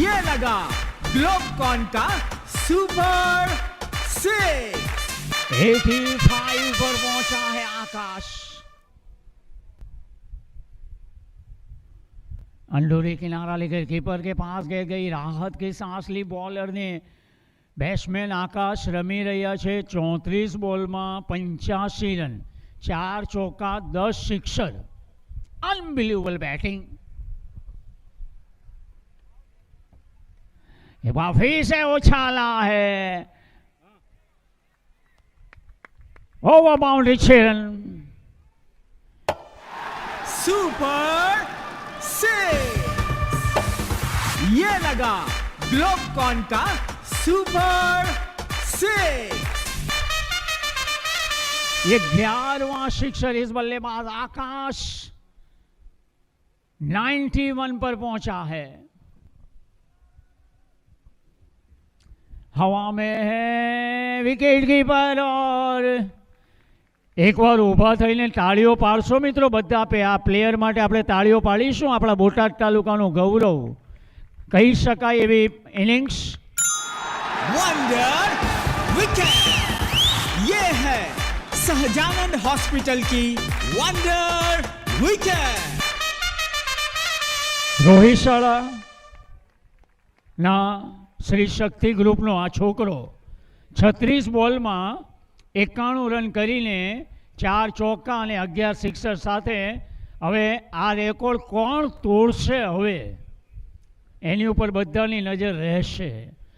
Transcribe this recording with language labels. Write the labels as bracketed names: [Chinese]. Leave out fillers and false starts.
[Hindi] ये लगा ग्लोबकॉन का सुपर 6। 85 पर पहुंचा है आकाश। अंडोरी किनारा लेकर कीपर के पास गई, राहत की सांस ली बॉलर ने। [Gujarati] બેટ્સમેન આકાશ રમી રહ્યા છે 34 બોલમાં 85 રન, 4 ચોક્કા 10 સિક્સર. Unbelievable batting. [Hindi] फिर से उछाला है, ओवर बाउंड्री 6 रन. सुपर 6। ये लगा ग्लोबकॉन का सुपर 6। ये 11वां सिक्सर इस बल्लेबाज आकाश 91 पर पहुंचा है. हवा में है विकेट कीपर और एक बार [Gujarati] ઊભા થઈને તાળીઓ પાડશો મિત્રો બધા આ પ્લેયર માટે આપણે તાળીઓ પાડીશું. આપણા બોટાદ તાલુકાનું ગૌરવ કહી શકાય એવી ઇનિંગ્સ. [Hindi] Wonder wicket. ये है सहजानंद हॉस्पिटल की वंडर विकेट। [Gujarati] રોહિત શાળા ના શ્રી શક્તિ ગ્રુપનો આ છોકરો 36 બોલમાં 91 રન કરીને 4 ચોક્કા અને 11 સિક્સર સાથે હવે આ રેકોર્ડ કોણ તોડશે હવે એની ઉપર બધાની નજર રહેશે.